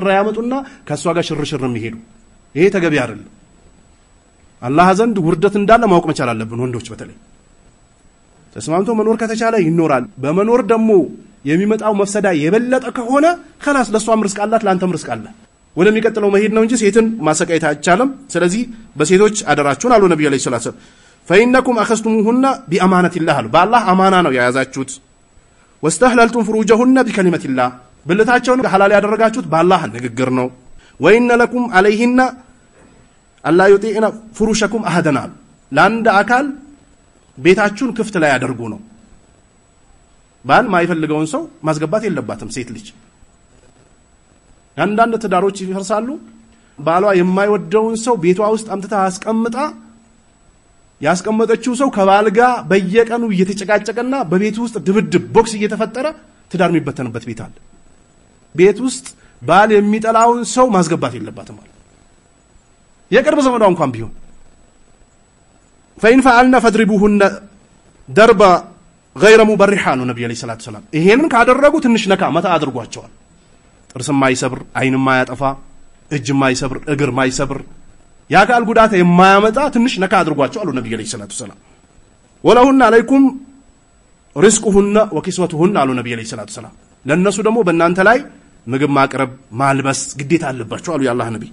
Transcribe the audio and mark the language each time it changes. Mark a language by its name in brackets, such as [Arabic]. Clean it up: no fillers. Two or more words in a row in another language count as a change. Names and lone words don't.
[Amharic] ያመጡና ከሷ ጋር ሽርሽር የሚሄዱ። ይሄ ተገቢ አይደለም። አላህ ዘንድ ውርደት እንዳለ ማወቅ መቻል አለብን። ወንዶች በተለይ ተስማምቶ መኖር ከተቻለ ይኖራል። በመኖር ደግሞ የሚመጣው መፍሰዳ የበለጠ ከሆነ خلاص ለሷም ርስቅ አላት ላንተም ርስቅ አለ። ወደሚቀጥለው መሄድ ነው እንጂ ሴትን ማሰቃየት አይቻልም። ስለዚህ በሴቶች አደራችሁን አሉ ነብዩ [Arabic] عليه الصلاة والسلام። فإنكم أخذتموهن بأمانة الله بالله أمانة [Amharic] ነው ያያዛችሁት። [Arabic] واستحللتم فروجهن بكلمة الله [Amharic] ብልታቸውን ሐላል ያደረጋችሁት በአላህ ንግግር ነው። [Arabic] وإن لكم عليهن ألا يطيعن فروشكم أحدنا [Amharic] ለአንድ አካል ቤታችሁን ክፍት ላይ ያደርጉ ነው። ባል ማይፈልገውን ሰው ማስገባት የለባትም ሴት ልጅ። አንዳንድ ትዳሮች ይፈርሳሉ። ባሏ የማይወደውን ሰው ቤቷ ውስጥ አምጥታ አስቀምጣ ያስቀመጠችው ሰው ከባል ጋር በየቀኑ እየተጨቃጨቀና በቤት ውስጥ ድብድብ ቦክስ እየተፈጠረ ትዳር የሚበተንበት ቤት አለ። ቤት ውስጥ ባል የሚጠላውን ሰው ማስገባት የለባትም ማለት የቅርብ ዘመዷ እንኳን ቢሆን [Arabic] فإن فعلنا فاضربوهن ضربا غير مبرح [Amharic] ነው ነብዩ [Arabic] عليه الصلاة السلام። [Amharic] ይሄንን ካደረጉ ትንሽ ነካ መታ አድርጓቸዋል። ጥርስ ማይሰብር አይን ማያጠፋ እጅ ማይሰብር እግር ማይሰብር ያካል ጉዳት የማያመጣ ትንሽ ነካ አድርጓቸው አሉ ነብዩ አለይሂ [Arabic] صلاة سلام ولهن عليكم رزقهن وكسوتهن [Amharic] አሉ ነብዩ [Arabic] عليه الصلاة السلام [Amharic] ለነሱ ደግሞ በእናንተ ላይ ምግብ ማቅረብ ማልበስ ግዴታ አለባቸው አሉ የአላህ ነብይ